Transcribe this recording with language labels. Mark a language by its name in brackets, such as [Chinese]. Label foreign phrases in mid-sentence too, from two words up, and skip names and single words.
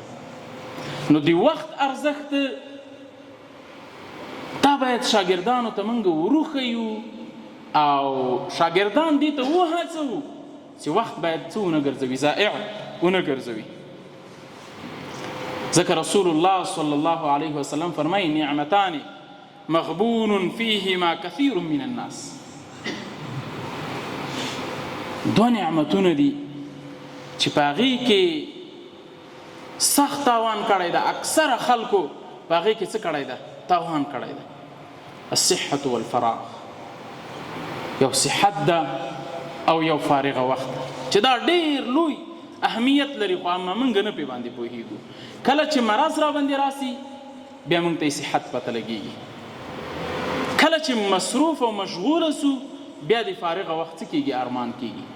[Pashto] نو د وخت ارزښت دا باید شاګردانو ته موږ وروښیو او شاګردان دې ته وهڅوو چې وخت باید څه ونه ګرځوي، ضایع ونه ګرځوي. ځکه رسول الله [Arabic] صلی الله علیه وسلم [Pashto] فرمایي [Arabic] نعمتان مغبون فیهما کثیر من الناس. [Pashto] دو نعمتونه دي چې په هغې کې سخت تاوان کړی ده، اکثره خلکو په هغې کې څه کړی ده؟ تاوان کړی ده. [Arabic] الصحة والفراغ، [Pashto] یو صحت ده او یو فارغه وخت چې دا ډیر لوی اهمیت لري، خو اما موږ نه پې باندې پوهېږو. کله چې مرض را باندې راسي بیا موږ ته یې صحت پته لګېږي. کله چې مصروف او مشغوله سو بیا د فارغه وخت څه کېږي؟